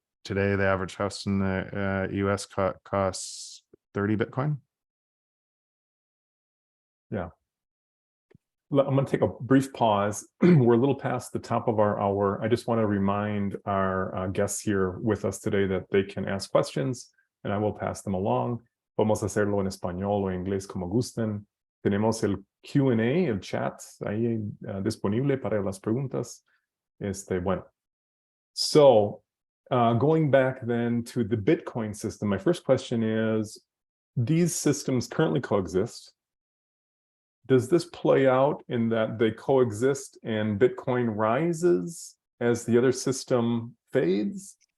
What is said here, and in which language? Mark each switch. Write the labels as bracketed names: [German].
[English] Today, the average house in the US costs 30 Bitcoin. Yeah. I'm going to take a brief pause. We're a little past the top of our hour. I just want to remind our guests here with us today that they can ask questions and I will pass them along. [Spanish] Podemos hacerlo en español o inglés como gusten. Tenemos el Q&A, el chat ahí disponible para las preguntas. Bueno. [English] So going back then to the Bitcoin system, my first question is, these systems currently coexist. Does this play out in that they coexist and Bitcoin rises as the other system fades?